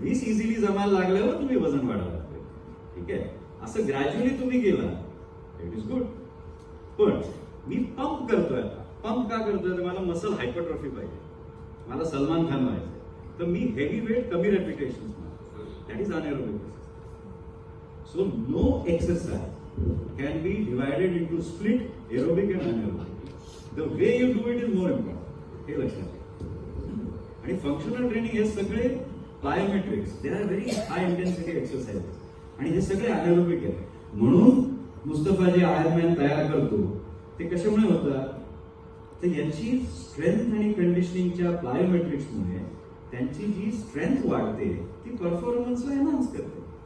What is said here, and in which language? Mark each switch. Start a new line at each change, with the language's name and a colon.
Marathi: 20 easily जमायला लागल्यावर तुम्ही वजन वाढवा लागते, ठीक आहे. असं ग्रॅज्युअली तुम्ही गेला,
English: It is good.
Marathi: पण मी पंप करतोय, आता पंप का करतोय, तर मला मसल हायपरट्रॉफी पाहिजे, मला सलमान खान व्हायचंय, तर मी हेवी वेट कमी repetition.
English: That is anaerobic exercise. So no exercise can be divided into split aerobic and anaerobic. The way you do it is more important.
Marathi: हे लक्षात घ्या. आणि फंक्शनल ट्रेनिंग हे सगळे plyometrics,
English: they are very high intensity exercise
Marathi: आणि हे सगळे anaerobic आहेत. म्हणून मुस्तफा जे आयर्नमॅन तयार करतो ते कशामुळे होतात, तर यांची स्ट्रेंथ आणि कंडिशनिंगच्या प्लायोमेट्रिक्समुळे त्यांची जी स्ट्रेंथ वाढते ती परफॉर्मन्सला एनहान्स करते.